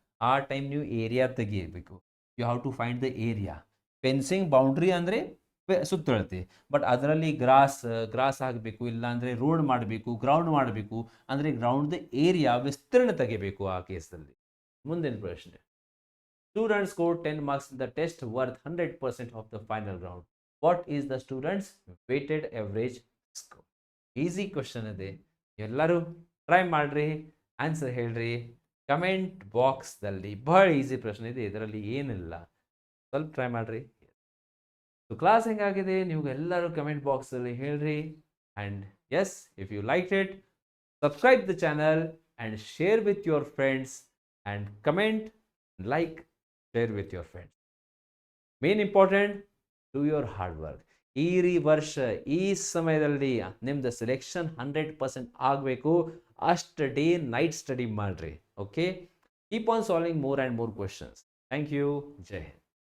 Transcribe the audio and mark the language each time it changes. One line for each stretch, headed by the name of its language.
Kannada: ಆ ಟೈಮ್ ನೀವು ಏರಿಯಾ ತೆಗಿಬೇಕು.
English: You have to find the area.
Kannada: Fencing boundary ಅಂದರೆ ಸುತ್ತಳತೆ. ಬಟ್ ಅದರಲ್ಲಿ ಗ್ರಾಸ್ ಆಗಬೇಕು, ಇಲ್ಲ ಅಂದರೆ ರೋಡ್ ಮಾಡಬೇಕು, ಗ್ರೌಂಡ್ ಮಾಡಬೇಕು. ಅಂದರೆ ಗ್ರೌಂಡ್ ಏರಿಯಾ ವಿಸ್ತೀರ್ಣ ತೆಗಿಬೇಕು ಆ ಕೇಸಲ್ಲಿ. ಮುಂದಿನ ಪ್ರಶ್ನೆ.
English: Students scored 10 marks in the test worth 100% of the final round. What is the students' weighted average score?
Kannada: Easy question ಇದೆ. ಎಲ್ಲರೂ ಟ್ರೈ ಮಾಡ್ರಿ, ಆನ್ಸರ್ ಹೇಳ್ರಿ ಕಮೆಂಟ್ ಬಾಕ್ಸ್ದಲ್ಲಿ. ಬಹಳ ಈಸಿ ಪ್ರಶ್ನೆ ಇದೆ, ಇದರಲ್ಲಿ ಏನಿಲ್ಲ. ಸ್ವಲ್ಪ ಟ್ರೈ ಮಾಡ್ರಿ. ಕ್ಲಾಸ್ ಹೆಂಗಾಗಿದೆ ನೀವು ಎಲ್ಲರೂ ಕಮೆಂಟ್ ಬಾಕ್ಸಲ್ಲಿ ಹೇಳ್ರಿ.
English: And yes, if you like it, subscribe the channel and share with your friends and comment, like, share with your friends. Main important, do your hard work.
Kannada: ಈ ವರ್ಷ ಈ ಸಮಯದಲ್ಲಿ ನಿಮ್ದು ಸೆಲೆಕ್ಷನ್ 100% ಆಗಬೇಕು. ಅಷ್ಟು
English: day night study
Kannada: ಮಾಡ್ರಿ.
English: Okay, keep on solving more and more questions. Thank you. ಜೈ ಹಿಂದ್.